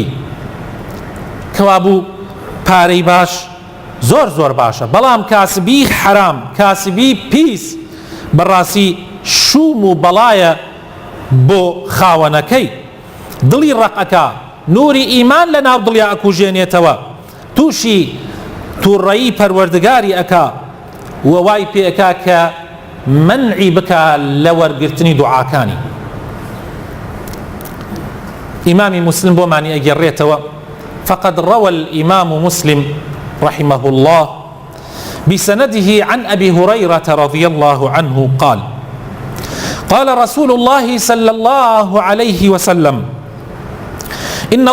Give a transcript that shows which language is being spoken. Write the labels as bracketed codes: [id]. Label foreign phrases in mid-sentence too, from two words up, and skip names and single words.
[ckb] کەوابوو پارەی باش زۆر زۆر باشە، بەڵام کاسبی حرام، کاسبی پیس بەڕاستی شوم و بەڵایە بۆ خاوەنەکەی. دڵی ڕقەکە نوری ئیمان لە ناو دڵیا ئەکوژێنێتەوە، تووشی تووڕەیی پەروەردگاری ئەکا و وای پێ ئەکا کە منعی بکە لە وەرگرتنی دوعاکانی. [ar] إمام مسلم بوماني أجريتوا فقد روى الإمام مسلم رحمه الله بسنده عن أبي هريرة رضي الله عنه قال قال رسول الله صلى الله عليه وسلم إن